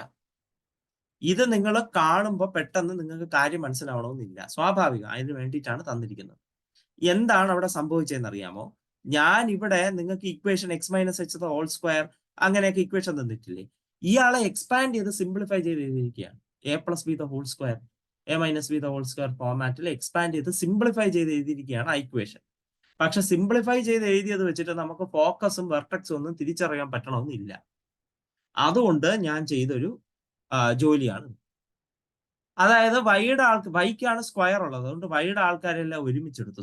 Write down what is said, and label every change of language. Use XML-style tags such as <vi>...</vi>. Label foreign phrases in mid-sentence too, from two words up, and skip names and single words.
<ml>ഇത് നിങ്ങൾ കാണുമ്പോൾ പെട്ടെന്ന് നിങ്ങൾക്ക് കാര്യം മനസ്സിലാവണമെന്നില്ല, സ്വാഭാവികം. അതിന് വേണ്ടിയിട്ടാണ് തന്നിരിക്കുന്നത്. എന്താണ് അവിടെ സംഭവിച്ചതെന്ന് അറിയാമോ? ഞാൻ ഇവിടെ നിങ്ങൾക്ക് ഇക്വേഷൻ x-h² അങ്ങനെയൊക്കെ ഇക്വേഷൻ തന്നിട്ടില്ലേ? ഇയാളെ എക്സ്പാൻഡ് ചെയ്ത് സിംപ്ലിഫൈ ചെയ്ത് എഴുതിയിരിക്കുകയാണ്. a+b² a-b² ഫോർമാറ്റിൽ എക്സ്പാൻഡ് ചെയ്ത് സിംപ്ലിഫൈ ചെയ്ത് എഴുതിയിരിക്കുകയാണ് ആ ഇക്വേഷൻ. പക്ഷെ സിംപ്ലിഫൈ ചെയ്ത് എഴുതിയത് വെച്ചിട്ട് നമുക്ക് ഫോക്കസും വെർട്ടെക്സും ഒന്നും തിരിച്ചറിയാൻ പറ്റണമെന്നില്ല. അതുകൊണ്ട് ഞാൻ ചെയ്തൊരു ജോലിയാണ്. അതായത് വൈക്കാണ് സ്ക്വയർ ഉള്ളത്, അതുകൊണ്ട് വൈയുടെ ആൾക്കാരെല്ലാം ഒരുമിച്ചെടുത്തു.</ml>